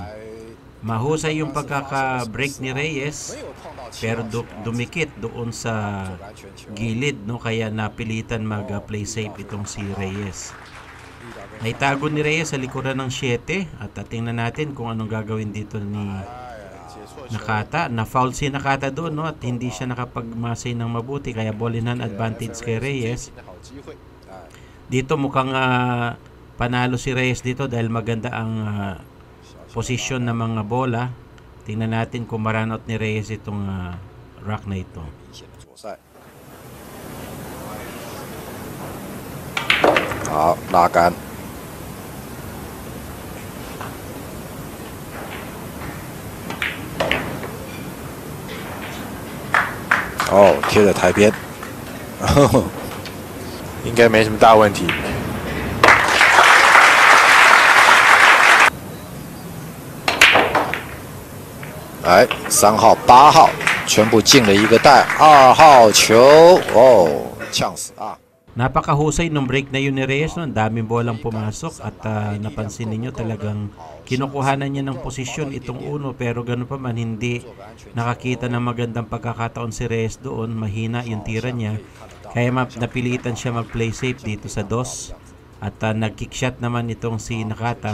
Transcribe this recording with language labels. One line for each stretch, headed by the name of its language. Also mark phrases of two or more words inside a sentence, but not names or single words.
Filipino: Mahusay yung pagkaka-break ni Reyes pero dumikit doon sa gilid, no, kaya napilitan mag-
English: play safe
Filipino: itong si Reyes. Naitago ni Reyes sa likuran ng 7 at tingnan natin kung anong gagawin dito ni Nakata. Na-foul si Nakata doon, no, at hindi siya nakapagmasay ng mabuti kaya
English: ball in hand advantage
Filipino: kay Reyes. Dito mukhang panalo si Reyes dito dahil maganda ang posisyon ng mga bola. Tingnan natin kung ma-run out ni Reyes itong rack na ito. Lagan.
Chinese: Oh, 贴着台边。应该没什么大问题。来，3号、8号全部进了一个袋，2号球，哦，呛死啊！
Filipino: Napakahusay nung break na yun ni Reyes, no? Daming bolang pumasok at napansin niyo talagang kinukuhanan niya ng posisyon itong uno pero gano'n pa man hindi nakakita ng magandang pagkakataon si Reyes doon. Mahina yung tira niya kaya napilitan siya mag-
English: play safe
Filipino: dito sa 2 at nag-
English: kick shot
Filipino: naman itong si Nakata.